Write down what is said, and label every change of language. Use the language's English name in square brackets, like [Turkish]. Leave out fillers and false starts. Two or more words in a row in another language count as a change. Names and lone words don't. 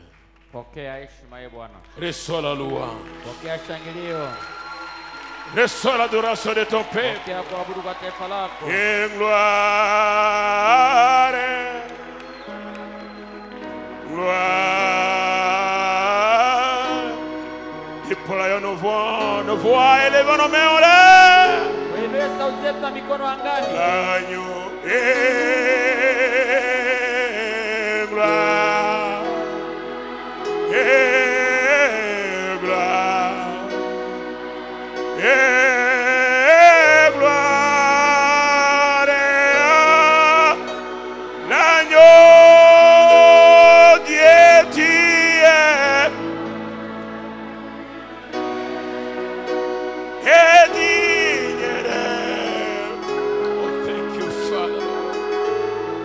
[Swahili] Pokea heshima ye Bwana. [French] Reçois la louange. [Swahili] Pokea shangilio. [French] Reçois l'adoration de ton peuple. [Swahili] Pokea kuabudu kwa taifa lako. [French] Et gloire. Gloire. Déployons nos voix, élevons nos mains en l'air. [Swahili] Wewe sauti zetu na mikono angani. [French] L'agneau et gloire. Et gloire. Et gloire. L'agneau Dieu tu es. Et digne. [English] Oh, thank you, Father.